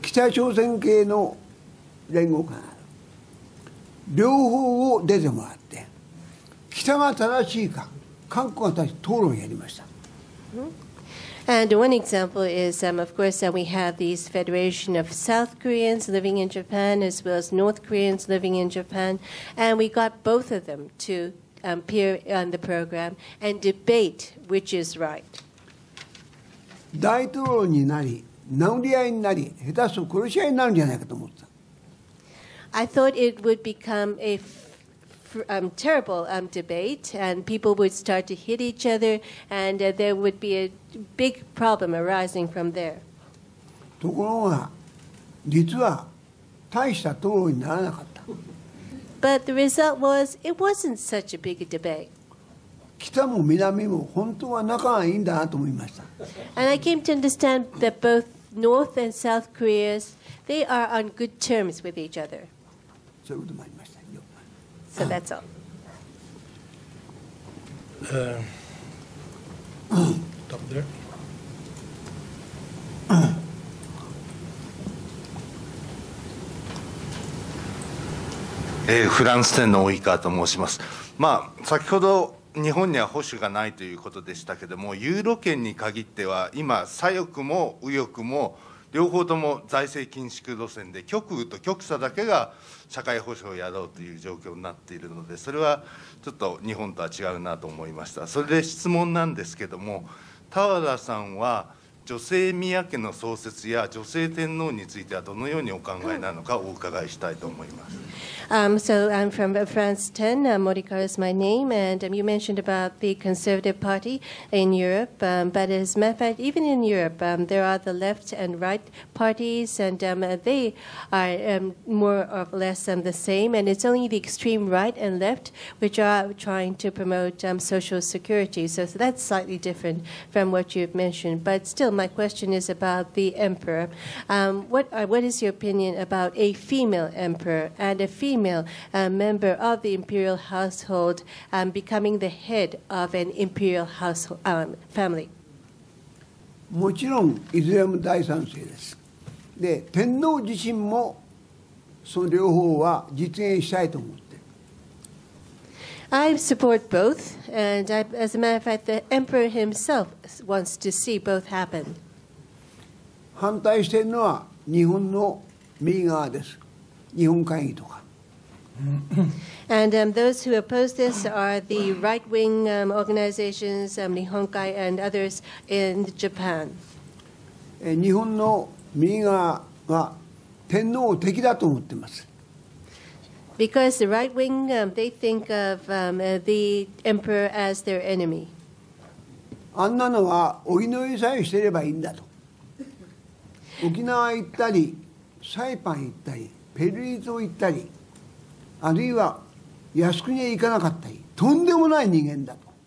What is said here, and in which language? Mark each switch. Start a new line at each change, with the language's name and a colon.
Japanese: で、北朝鮮系の連合会がある。両方を出てもらって、北が正しいか、韓国が正しい討論をやりました。
English: And one example is, of course, we have these federation of South Koreans living in Japan as well as North Koreans living in Japan, and we got both of them to appear on the program and debate which is right.
Japanese: 大統領になり、殴り合いになり、下手すると殺し合いになるんじゃないかと思った。
English: I thought it would become a terrible debate, and people would start to hit each other, and there would be a big problem arising from there.
Japanese: ところが、実は大した討論にならなかった。
English: But the result was, it wasn't such a big a debate.
Japanese: 北も南も本当は仲がいいんだなと思いました。
English: And I came to understand that both North and South Koreas, they are on good terms with each other.
Japanese: そういうこともありました。
English: So that's all. Stop there.
Japanese: フランス天皇及川と申します。先ほど日本には保守がないということでしたけれども、ユーロ圏に限っては今左翼も右翼も両方とも財政緊縮路線で、極右と極左だけが社会保障をやろうという状況になっているので、それはちょっと日本とは違うなと思いました。それで質問なんですけども、田原さんは女性宮家の創設や女性天皇についてはどのようにお考えなのかお伺いしたいと思います。
English: So I'm from France 10. Morikar is my name, and you mentioned about the Conservative Party in Europe. But as a matter of fact, even in Europe, there are the left and right parties, and they are more or less the same. And it's only the extreme right and left which are trying to promote social security. So that's slightly different from what you've mentioned. But still, my question is about the emperor. What is your opinion about a female emperor and a female member of the imperial household becoming the head of an imperial household family?
Japanese: もちろんいずれも大賛成です。で、天皇自身もその両方は実現したいと思って。
English: I support both, and as a matter of fact, the emperor himself wants to see both happen.
Japanese: 反対しているのは日本の右側です。日本会議とか。
English: And those who oppose this are the right-wing organizations, Nihonkai and others in Japan.
Japanese: 日本の右側は天皇を敵だと思っています。
English: Because the right wing, they think of the emperor as their enemy.
Japanese: あんなのはお祈りさえしていればいいんだと。沖縄行ったり、サイパン行ったり、ペルー島行ったり、あるいは靖国へ行かなかったり、とんでもない人間だと。